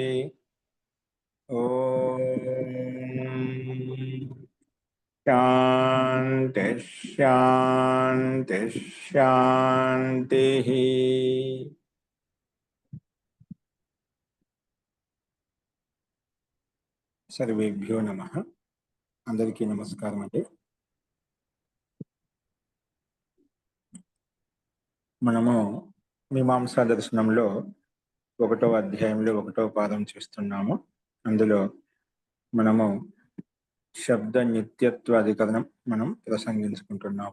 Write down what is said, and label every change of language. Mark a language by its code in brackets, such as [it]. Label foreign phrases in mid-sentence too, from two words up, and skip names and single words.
[sa] ओम शांति शांति शांति। सर्वेभ्यो नमः। [te] అందరికీ నమస్కారం అండి। మనము మీమాంసా దర్శనంలో 1వ అధ్యాయంలో 1వ పాదం చూస్తున్నాము. అందులో మనము శబ్ద నిత్యత్వ అధికరణం మనం ప్రసంగించుకుంటున్నాము.